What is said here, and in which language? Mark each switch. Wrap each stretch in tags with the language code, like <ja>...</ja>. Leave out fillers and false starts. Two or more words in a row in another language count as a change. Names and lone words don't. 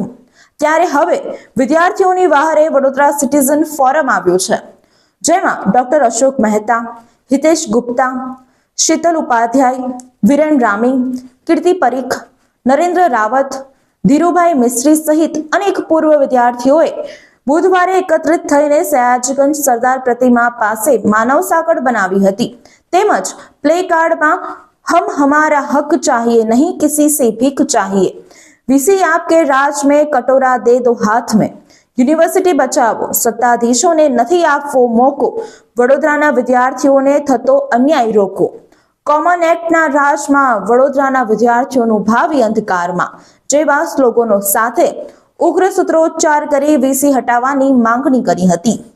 <gu>ત્યારે હવે વિદ્યાર્થીઓની વહારે વડોદરા સિટીઝન ફોરમ આવ્યું છે, જેમાં ડોક્ટર અશોક મહેતા, હિતેશ ગુપ્તા, શીતલ ઉપાધ્યાય, વિરેન રામી, કીર્તિ પરીખ, નરેન્દ્ર રાવત, ધીરુભાઈ મિસ્ત્રી સહિત અનેક પૂર્વ વિદ્યાર્થીઓએ બુધવારે એકત્રિત થઈને સયાજગંજ સરદાર પ્રતિમા પાસે માનવ સાંકળ બનાવી હતી। તેમજ પ્લે કાર્ડમાં</gu> <hi>हम हमारा हक चाहिए नहीं किसी से भीख चाहिए, वीसी आपके राज में कटोरा दे दो हाथ में,</hi> <gu>યુનિવર્સિટી બચાવો, સત્તાધીશોને નથી આપવો મોકો, વડોદરાના વિદ્યાર્થીઓને થતો અન્યાય રોકો, કોમન એક્ટના રાજમાં વડોદરાના વિદ્યાર્થીઓનું ભાવિ અંધકારમાં જેવા સ્લોગનો સાથે ઉગ્ર સૂત્રોચ્ચાર કરી વીસી હટાવવાની માંગણી કરી હતી।</gu>